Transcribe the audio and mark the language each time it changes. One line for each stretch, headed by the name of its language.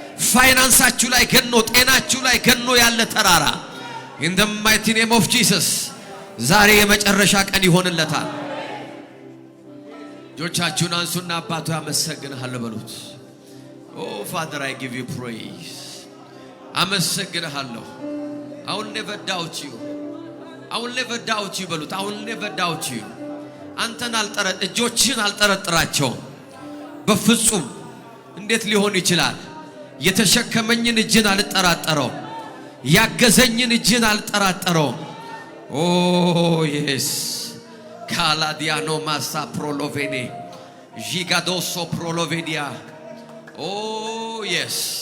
Amharic: ፋይናንሳችሁ ላይ ገኖ፣ ጤናችሁ ላይ ገኖ ያለ ተራራ
English: in the mighty name of Jesus
Amharic: ዛሬ የመጨረሻ ቀን ይሆንለታል። ጆቻችሁን አንሱና አባቱ ያመሰግንሃል በሉት።
English: Oh Father, I give you praise.
Amharic: አመሰግንሃለሁ።
English: I will never doubt you. I will never doubt you
Amharic: በሉት።
English: I will never doubt you.
Amharic: አንተን እጆችህን አልጠረጥራቸውም በፍጹም። እንዴት ሊሆን ይችላል? የተሸከመኝን እጅን አልጠራጠረውም። ያገዘኝን እጅን አልጠራጠረውም።
English: Oh yes. ካላዲያኖ ማሳ ፕሮሎቬኔ ጂጋዶሶ ፕሮሎቬዲያ Oh yes.